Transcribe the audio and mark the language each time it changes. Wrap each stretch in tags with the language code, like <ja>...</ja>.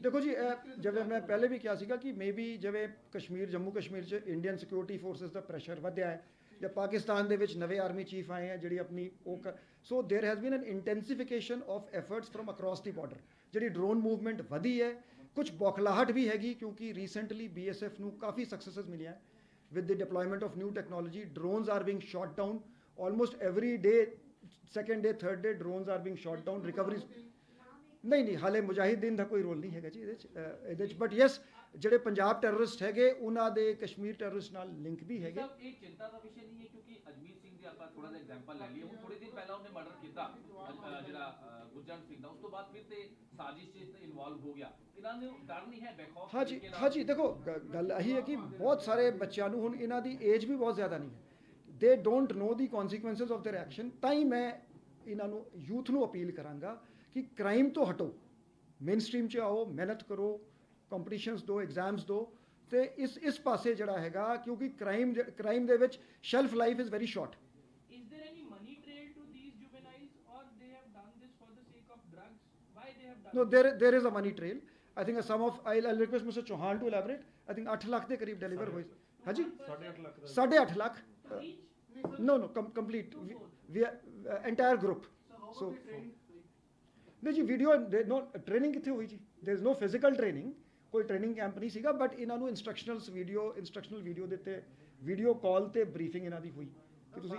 <pa>ਦੇਖੋ ਜੀ, ਜਿਵੇਂ ਮੈਂ ਪਹਿਲੇ ਵੀ ਕਿਹਾ ਸੀਗਾ ਕਿ ਮੇਬੀ ਜਿਵੇਂ ਜੰਮੂ ਕਸ਼ਮੀਰ 'ਚ ਇੰਡੀਅਨ ਸਿਕਿਉਰਿਟੀ ਫੋਰਸਿਸ ਦਾ ਪ੍ਰੈਸ਼ਰ ਵਧਿਆ ਹੈ ਜਾਂ ਪਾਕਿਸਤਾਨ ਦੇ ਵਿੱਚ ਨਵੇਂ ਆਰਮੀ ਚੀਫ ਆਏ ਹੈ ਜਿਹੜੀ ਆਪਣੀ</pa> <en>So there has been an intensification of efforts from across the border.</en> <pa>ਜਿਹੜੀ ਡਰੋਨ ਮੂਵਮੈਂਟ ਵਧੀ ਹੈ, ਕੁਝ ਬੌਖਲਾਹਟ ਵੀ ਹੈਗੀ ਕਿਉਂਕਿ ਰੀਸੈਂਟਲੀ BSF ਨੂੰ ਕਾਫੀ ਸਕਸੈਸਸ ਮਿਲਿਆ</pa> <en>with the deployment of new technology. Drones are being shot down almost every day, second day, third day drones are being shot down.</en> <pa>Recoveries ਨਹੀਂ ਹਾਲੇ ਮੁਜਾਹਿਦੀਨ ਦਾ ਕੋਈ ਰੋਲ ਨਹੀਂ ਹੈਗਾ ਜੀ ਇਹਦੇ 'ਚ ਬਟ ਯੈਸ ਜਿਹੜੇ ਪੰਜਾਬ ਟੈਰਰਿਸਟ ਹੈਗੇ ਉਹਨਾਂ ਦੇ ਕਸ਼ਮੀਰ ਟੈਰਰਿਸਟ ਨਾਲ ਲਿੰਕ ਵੀ ਹੈਗੇ। ਸਾਹਿਬ ਇਹ ਚਿੰਤਾ ਦਾ ਵਿਸ਼ਾ ਨਹੀਂ ਹੈ ਕਿਉਂਕਿ ਅਜਮੀਤ ਸਿੰਘ ਦੀ ਆਪਾਂ ਥੋੜਾ ਜਿਹਾ ਐਗਜ਼ਾਮਪਲ ਲੈ ਲਈਏ। ਹੁਣ ਥੋੜੇ ਦਿਨ ਪਹਿਲਾਂ ਉਹਨੇ ਮਰਡਰ ਕੀਤਾ ਜਿਹੜਾ ਗੁਰਜੰਟ ਸਿੰਘ ਦਾ, ਉਸ ਤੋਂ ਬਾਅਦ ਫਿਰ ਤੇ ਸਾਜ਼ਿਸ਼ 'ਚ ਇਨਵੋਲਵ ਹੋ ਗਿਆ। ਇਹਨਾਂ ਨੂੰ ਡਰ ਨਹੀਂ ਹੈ ਬੈਕਆਫ? ਹਾਂਜੀ ਦੇਖੋ ਗੱਲ ਇਹੀ ਹੈ ਕਿ ਬਹੁਤ ਸਾਰੇ ਬੱਚਿਆਂ ਨੂੰ ਹੁਣ ਇਹਨਾਂ ਦੀ ਏਜ ਵੀ ਬਹੁਤ ਜ਼ਿਆਦਾ ਨਹੀਂ ਹੈ,</pa> <en>They don't know the consequences of their action.</en> <pa>ਤਾਂ ਹੀ ਮੈਂ ਇਹਨਾਂ ਨੂੰ ਯੂਥ ਨੂੰ ਅਪੀਲ ਕਰਾਂਗਾ ਕਿ ਕ੍ਰਾਈਮ ਤੋਂ ਹਟੋ, ਮੇਨ ਸਟ੍ਰੀਮ 'ਚ ਆਓ, ਮਿਹਨਤ ਕਰੋ, ਕੰਪੀਟੀਸ਼ਨਸ ਦਿਓ, ਐਗਜ਼ਾਮਸ ਦਿਓ ਤੇ ਇਸ ਪਾਸੇ ਜਿਹੜਾ ਹੈਗਾ ਕਿਉਂਕਿ ਕ੍ਰਾਈਮ ਦੇ ਵਿੱਚ</pa> <en>Shelf life is very short. Is there any money trail to these juveniles or they have done this for the sake of drugs? Why they have done No, there is a money trail. I think a sum of I'll request Mr. Chauhan to elaborate. I think</en> <pa>8 lakh ਦੇ ਕਰੀਬ deliver ਹੋਏ। ਹਾਂਜੀ 8.5 lakh</pa> <en>each? no complete we entire group so</en> <pa>ਨਹੀਂ ਜੀ video ਨੋ training ਕਿੱਥੇ ਹੋਈ ਜੀ, there is no physical training, ਕੋਈ ਟ੍ਰੇਨਿੰਗ ਕੈਂਪ ਨਹੀਂ ਸੀਗਾ ਬਟ ਇਹਨਾਂ ਨੂੰ ਇੰਸਟਰਕਸ਼ਨਲ ਵੀਡੀਓ ਦਿੱਤੇ, ਵੀਡੀਓ ਕਾਲ ਤੇ ਬਰੀਫਿੰਗ ਇਹਨਾਂ ਦੀ ਹੋਈ ਕਿ ਤੁਸੀਂ</pa>